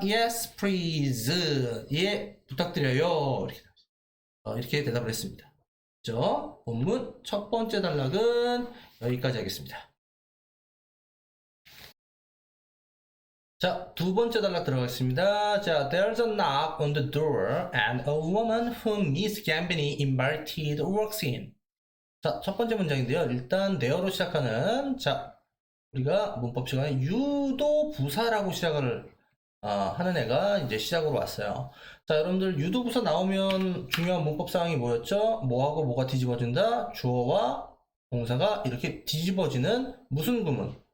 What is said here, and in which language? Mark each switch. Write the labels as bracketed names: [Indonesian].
[English] Yes, please. [Korean] 예, 부탁드려요. 이렇게 대답을 했습니다. 그죠? 본문 첫 번째 단락은 여기까지 하겠습니다. 자, 두 번째 단락 들어가겠습니다. 자, [English] there's a knock on the door and a woman whom Miss Gambini invited walks in. [Korean] 자, 첫 번째 문장인데요. 일단 there로 시작하는, 자, 우리가 문법 시간에 유도 부사라고 시작을 하는 애가 이제 시작으로 왔어요. 자, 여러분들 유도 부사 나오면 중요한 문법 사항이 뭐였죠? 뭐하고 뭐가 뒤집어진다? 주어와 동사가 이렇게 뒤집어지는 무슨 구문?